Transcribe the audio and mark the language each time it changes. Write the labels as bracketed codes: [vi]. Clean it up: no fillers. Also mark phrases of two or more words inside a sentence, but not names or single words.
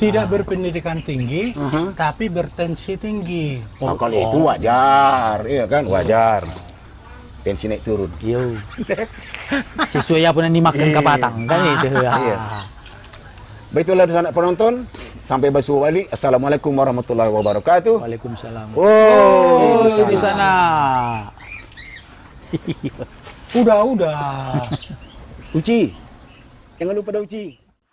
[id] Tidak berpendidikan tinggi, tapi bertensi tinggi. Nah, kalau itu wajar, iya kan, wajar. Tensi naik turun. Yo. Sesuai apa yang dimakan kapatang kan itu. Iya. Baiklah anak penonton, sampai berjumpa balik. [ar] السلام عليكم ورحمة الله وبركاته. Waalaikumsalam. Oh, [id] Di sana. Udah. Uci. Jangan lupa dah Uci.